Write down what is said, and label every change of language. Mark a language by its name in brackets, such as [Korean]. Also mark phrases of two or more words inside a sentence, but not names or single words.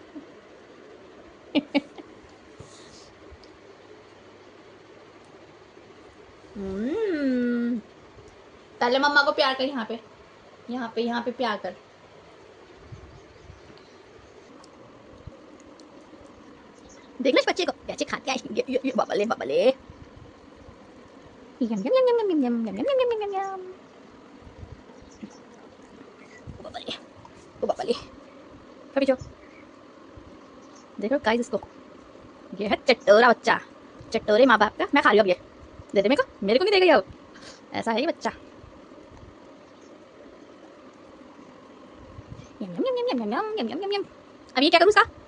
[Hindi] पहले मम्मा को प्यार कर, यहाँ पे यहाँ पे प्यार कर। देख लो इस बच्चे को कैसे खाते हैं। ये बबले बबले, यम यम यम यम यम यम यम यम यम यम यम। ओ बबले, ओ बबले, अभी जो देखो गाइस इसको, ये है चटोरा बच्चा, चटोरे माँ बाप का। मैं खा रही हूँ अब, ये दे दे मेरे को नहीं देगा ये अब, ऐसा है ये बच्चा। यम यम यम यम यम यम यम यम यम। अब ये क्या करूँ इसका?